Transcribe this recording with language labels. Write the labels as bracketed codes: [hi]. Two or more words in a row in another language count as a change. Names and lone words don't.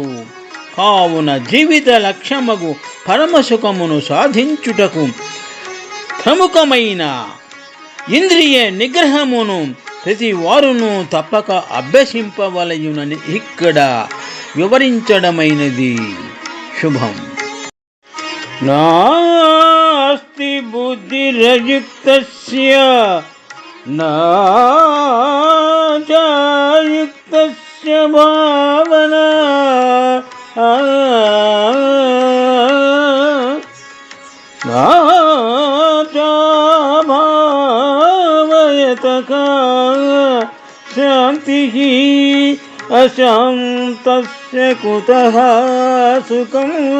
[te] కావున జీవిత లక్ష్యమగు పరమసుఖమును సాధించుటకు ప్రముఖమైన ఇంద్రియ నిగ్రహమును ప్రతి వారును తప్పక అభ్యసింపవలయునని ఇక్కడ వివరించడమైనది. శుభం. [sa] నాస్తి బుద్ధిరయుక్తస్య న చ యుక్తస్య భావనా न च भावयतः शान्तिः अशान्तस्य कुतः सुखम्.